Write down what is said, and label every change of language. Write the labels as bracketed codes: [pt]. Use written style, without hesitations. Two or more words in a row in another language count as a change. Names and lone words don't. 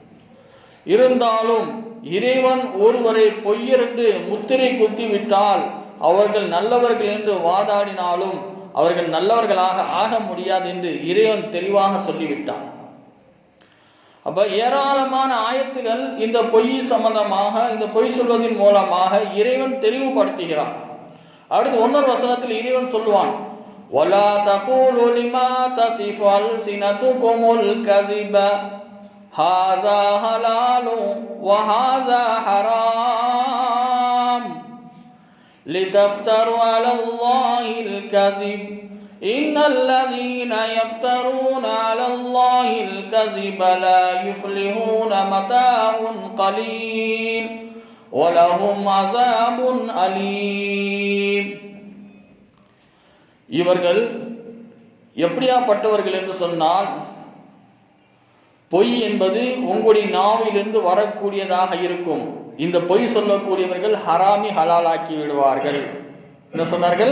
[ta] இருந்தாலும் இறைவன் ஒருவரை பொய்யர் என்று முத்திரை குத்திவிட்டால் அவர்கள் நல்லவர்கள் என்று வாதாடினாலும் அவர்கள் நல்லவர்களாக ஆக முடியாது என்று இறைவன் தெளிவாக சொல்லிவிட்டான். அப்ப ஏராளமான ஆயத்துகள் இந்த பொய் சம்பந்தமாக, இந்த பொய் சொல்வதன் மூலமாக இறைவன் தெளிவுபடுத்துகிறான். அடுத்து 1 வசனத்தில் இறைவன் சொல்லுவான், [ar] وَلَا تَقُولُوا لِمَا تَصِفُ أَلْسِنَتُكُمُ الْكَذِبَ هَذَا حَلَالٌ وَهَذَا حَرَامٌ لِتَفْتَرُوا عَلَى اللَّهِ الْكَذِبَ إِنَّ الَّذِينَ يَفْتَرُونَ عَلَى اللَّهِ الْكَذِبَ لَا يُفْلِحُونَ مَتَاعٌ قَلِيلٌ وَلَهُمْ عَذَابٌ أَلِيمٌ. [ta] இவர்கள் எப்படியாப்பட்டவர்கள் என்று சொன்னால், பொய் என்பது உங்களுடைய நாவிலிருந்து வரக்கூடியதாக இருக்கும். இந்த பொய் சொல்லக்கூடியவர்கள் ஹராமி ஹலாலாக்கி விடுவார்கள். என்ன சொன்னார்கள்?